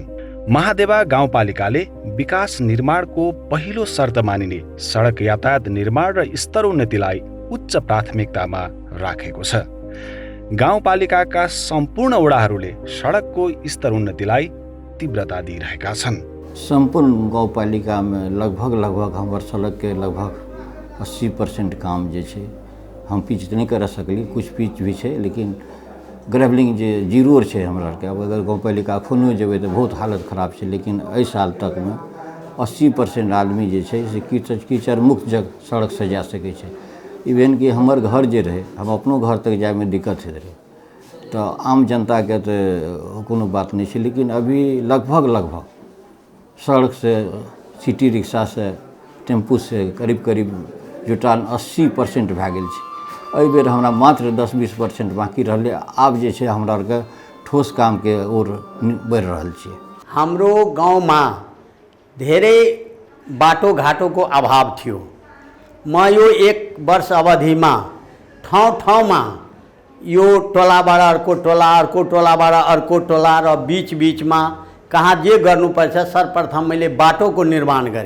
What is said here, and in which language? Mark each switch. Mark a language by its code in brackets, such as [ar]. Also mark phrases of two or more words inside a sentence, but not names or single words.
[ne] महादेवा गाउँपालिकाले विकास निर्माणको पहिलो शर्त मानिने सडक यातायात निर्माण र स्तरोन्नतिलाई उच्च प्राथमिकतामा राखेको छ। गाउँपालिकाका सम्पूर्ण वडाहरूले सडकको स्तरोन्नतिलाई तीव्रता दिइरहेका छन्। [mai] संपूर्ण गाउँपालिका में लगभग हमार सड़क के लगभग 80% काम जे छै हम पिच नहीं कर सकली, कुछ पिच भी है लेकिन ग्रेवलिंग जे जीरो है हमरा के। अब अगर गाउँपालिका अखनो जेबै तो बहुत हालत खराब है, लेकिन एहि साल तक में 80% आदमी जे छै से कीचड़ मुक्त सड़क से जा सकै छै। इवन कि हमर घर जे रहे, हम अपनो घर तक जाए में दिक्कत होइत रहे, तो आम जनता के तो कोनो बात नहीं है। लेकिन अभी लगभग सड़क से, सिटी रिक्शा से, टेम्पू से करीब जुटान 80% भए गेल छै। एहि बेर हमरा मात्र 10-20% बाकी रहले। आब जे छै हमरा आरके ठोस काम के ओर बढ़ि रहल छियै। [ne] हाम्रो गाउँमा धेरै बाटो घाटो को अभाव थियो। म यो 1 वर्ष अवधिमा ठाउँ-ठाउँमा यो टोलाबाट अर्को टोला, अर्को टोलाबाट अर्को टोला र बीच-बीचमा कहाँ जे गर्नुपर्छ सर्वप्रथम मैले बाटोको निर्माण गरेँ।